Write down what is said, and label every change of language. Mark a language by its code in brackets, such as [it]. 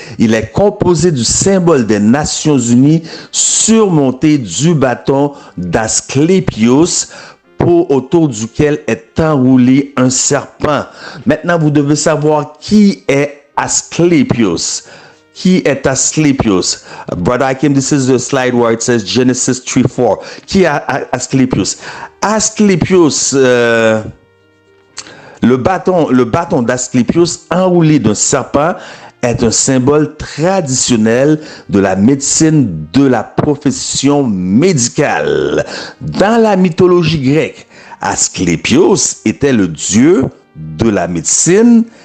[fr] Il est composé du symbole des Nations Unies surmonté du bâton d'Asclépios autour duquel est enroulé un serpent. Maintenant, vous devez savoir qui est Asclépios. Qui est Asclépios? [en] Brother Hakim, this is the slide where it says Genesis 3:4. [fr] Qui est Asclépios? Asclépios, le bâton d'Asclépios enroulé d'un serpent est un symbole traditionnel de la médecine, de la profession médicale. Dans la mythologie grecque, Asclépios était le dieu de la médecine